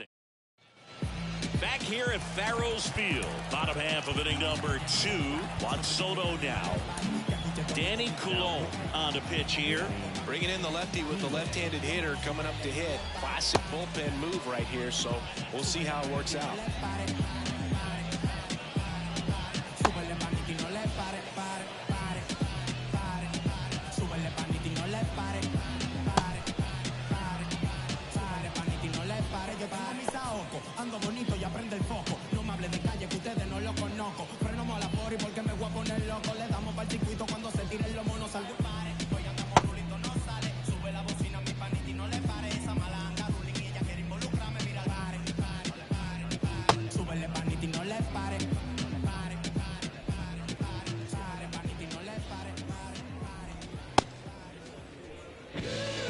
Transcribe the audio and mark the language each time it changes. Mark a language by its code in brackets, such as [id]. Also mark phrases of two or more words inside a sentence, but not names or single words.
[en] Back here at Farrows Field, bottom half of inning number 2. Juan Soto now. Danny Coulombe on the pitch here. Bringing in the lefty with the left-handed hitter coming up to hit. Classic bullpen move right here, so we'll see how it works out. [es] Ando bonito y aprende el foco. No me hable de calle que ustedes no lo conozco. Frenamos a la pori porque me voy a poner loco. Le damos para el circuito cuando se tiren los monos. Salgo y pare. Hoy andamos rulito, no sale. Sube la bocina a mi panita y no le pare. Esa mala anda ruling y ella quiere involucrarme. Mira, pare, pare, pare, pare. Súbele panita y no le pare. Pare, pare, pare, pare. Súbele panita y no le pare. Pare, pare, pare.